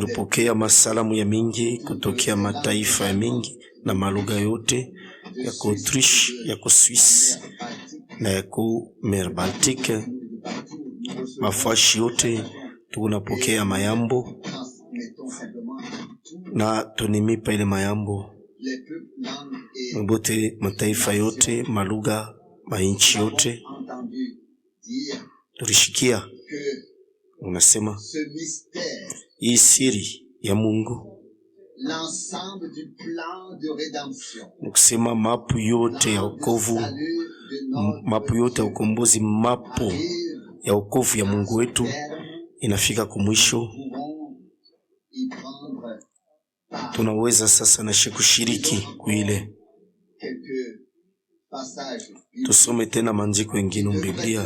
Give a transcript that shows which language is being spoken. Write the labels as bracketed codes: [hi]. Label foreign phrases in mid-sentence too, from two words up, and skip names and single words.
[sw] Tulipokea masalamu ya mingi kutokea mataifa ya mingi na malugha yote ya ku Autriche, ya ku Swiss na ya ku Mer Baltique, mafashi yote tunapokea mayambo [fr] transmettons simplement tous [sw] na tunimipa ile mayambo [fr] les peuples, langues et [sw] mbote mataifa yote malugha mainchi yote. [fr] entendu dire [sw] Tulishikia [fr] que [sw] unasema [fr] ce mystère, [sw] hii siri ya Mungu [fr] l'ensemble du plan de rédemption, [sw] ni kusema mapu yote ya wokovu, [fr] salut de notre [sw] mapu yote ya ukombozi, mapo [fr] arrive [sw] ya wokovu ya Mungu wetu inafika kumwisho, tunaweza sasa na kushiriki kuile. Tusome tena maandiko mengine mu Biblia.